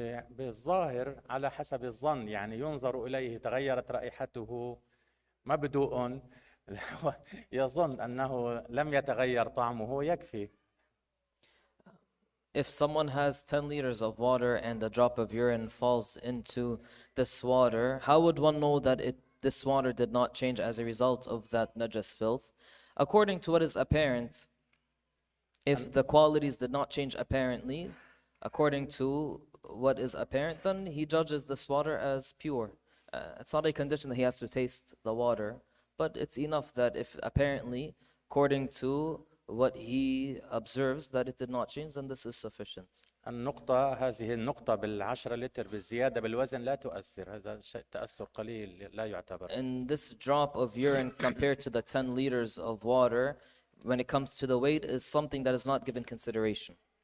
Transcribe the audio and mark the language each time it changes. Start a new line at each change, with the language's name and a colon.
Arabic: بالظاهر على حسب الظن، يعني ينظر إليه تغيرت رائحته مبدوء يظن أنه لم يتغير طعمه يكفي.
English: If someone has 10 liters of water and a drop of urine falls into this water, how would one know that this water did not change as a result of that najas filth? According to what is apparent, if the qualities did not change apparently, according to what is apparent, then he judges this water as pure. It's not a condition that he has to taste the water, but it's enough that if apparently, according to what he observes, that it did not change, then this is sufficient.
Arabic: هذه النقطة ب10 لتر بالزيادة بالوزن لا تؤثر، هذا شيء تأثر قليل لا يعتبر.
English: And this drop of urine compared to the 10 liters of water, when it comes to the weight, is something that is not given consideration.